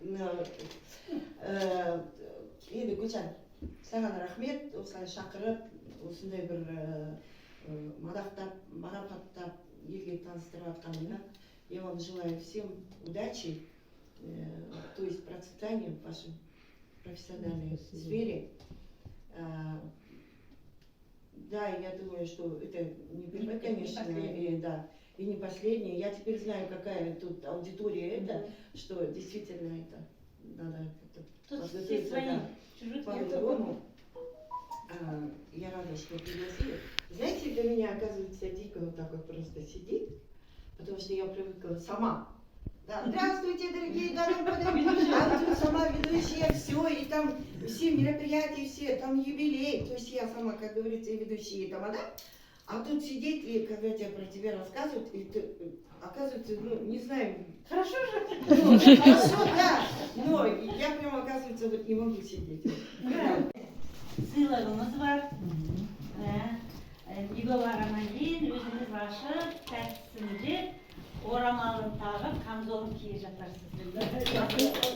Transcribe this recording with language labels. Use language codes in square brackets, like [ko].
[kk] Енді Гүлжан, саған рахмет, осылай шақырып, осындай бір мадақтап, марапаттап, елге таныстырып жатқаныңа. [ru] Я вам желаю всем удачи, то есть процветания в вашем профессиональной сфере. Да, я думаю, что это не первое, конечно, да, и не последнее. Я теперь знаю, какая тут аудитория это, что действительно это надо как-то Тут все подготовиться, да, чужих по-другому. Я рада, что пригласили. Знаете, для меня, оказывается, дико вот так вот просто сидит, потому что я привыкла сама. Да, здравствуйте, дорогие дамы, а тут сама ведущая, все, и там все мероприятия, все, там юбилей, то есть я сама, как говорится, и ведущая, и тамада. А тут сидеть, и когда тебе про тебя рассказывают, и ты, оказывается, ну, не знаю. Хорошо же? Ну, хорошо, да, но я прям, оказывается, вот не могу сидеть. [kk] Сыйлығымыз бар. Үйге барғаннан кейін өзіңіз ашып, тәттісінде орамалын тағып, камзолын кие жатарсыз.